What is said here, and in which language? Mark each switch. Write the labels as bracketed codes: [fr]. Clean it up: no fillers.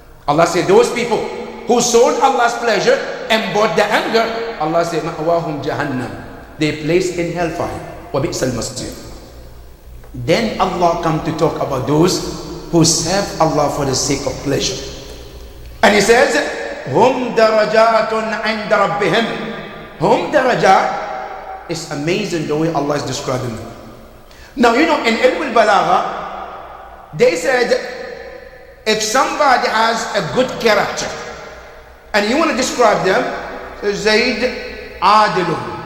[en] Allah said, those people who sold Allah's pleasure and bought the anger, Allah said, [ar] مَأْوَاهُمْ جَهَنَّمْ. [en] They placed in hellfire. [ar] وَبِئْسَ الْمَصِيرُ. [en] Then Allah come to talk about those who serve Allah for the sake of pleasure. And He says, [ar] هُمْ دَرَجَاتٌ عِنْدَ رَبِّهِمْ. Hum darajat. [en] It's amazing the way Allah is describing them. Now, you know, in Ilm al-Balagha, they said, if somebody has a good character, and you want to describe them, [ar] Zayd adilun.